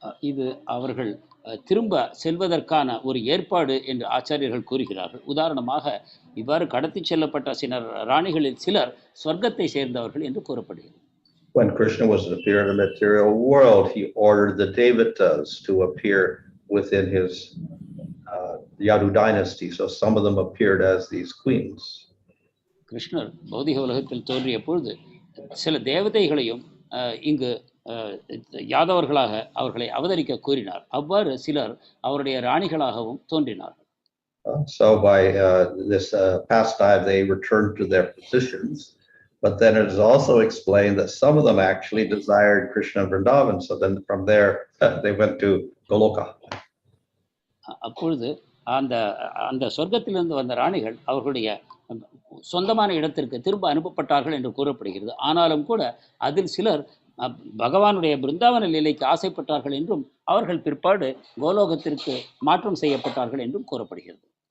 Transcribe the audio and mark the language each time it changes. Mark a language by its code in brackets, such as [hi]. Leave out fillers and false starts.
[ta] இது அவர்கள் திரும்ப செல்வதற்கான ஒரு ஏற்பாடு என்று ஆச்சாரியர்கள் கூறுகிறார்கள். உதாரணமாக இவ்வாறு கடத்தி செல்லப்பட்ட சில ராணிகளில் சிலர் ஸ்வர்க்கத்தை சேர்ந்தவர்கள் என்று கூறப்படுகிறது. [en] When Krishna was to appear in the material world, he ordered the Devatas to appear within his Yadu dynasty. So some of them appeared as these queens. [ta] கிருஷ்ணர் பௌதிக உலகத்தில் தோன்றிய பொழுது சில தேவதைகளையும் இங்கு யாதவர்களாக அவர்களை அவதரிக்க கூறினார். அவ்வாறு சிலர் அவருடைய ராணிகளாகவும் தோன்றினார். [en] So by this pastime, they returned to their positions. But then it is also explained that some of them actually desired Krishna and Vrindavan. So then from there, they went to Goloka. [ta] அப்பொழுது அந்த சொர்க்கத்திலிருந்து வந்த ராணிகள் அவர்களுடைய சொந்தமான இடத்திற்கு திரும்ப அனுப்பப்பட்டார்கள் என்று கூறப்படுகிறது. ஆனாலும் கூட அதில் சிலர் பகவானுடைய பிருந்தாவன லீலைக்கு ஆசைப்பட்டார்கள் என்றும் அவர்கள் பிற்பாடு கோலோகத்திற்கு மாற்றம் செய்யப்பட்டார்கள் என்றும் கூறப்படுகிறது.